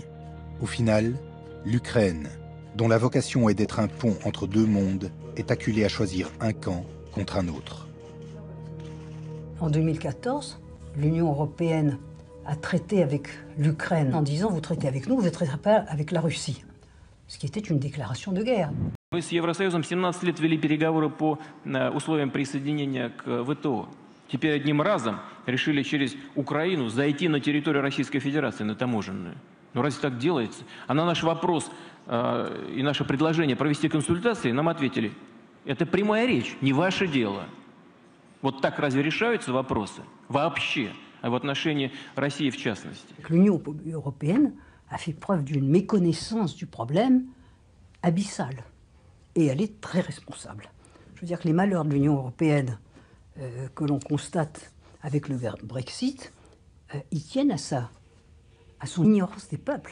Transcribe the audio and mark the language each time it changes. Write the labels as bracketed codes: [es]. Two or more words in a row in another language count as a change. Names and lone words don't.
[fr] Au final, l'Ukraine, dont la vocation est d'être un pont entre deux mondes, est acculée à choisir un camp contre un autre. En 2014, l'Union européenne a traité avec l'Ukraine en disant « vous traitez avec nous, vous ne traiterez pas avec la Russie », ce qui était une déclaration de guerre. [ru] Мы с Евросоюзом 17 лет вели переговоры по условиям присоединения к ВТО. Теперь одним разом решили через Украину зайти на территорию Российской Федерации, на таможенную. Ну разве так делается? А на наш вопрос и наше предложение провести консультации нам ответили: это прямая речь, не ваше дело. Вот так разве решаются вопросы? Вообще. А в отношении России в частности. [fr] L'Union européenne a fait preuve d'une méconnaissance du problème abyssale. Et elle est très responsable. Je veux dire que les malheurs de l'Union européenne que l'on constate avec le Brexit, ils tiennent à ça, à son ignorance des peuples.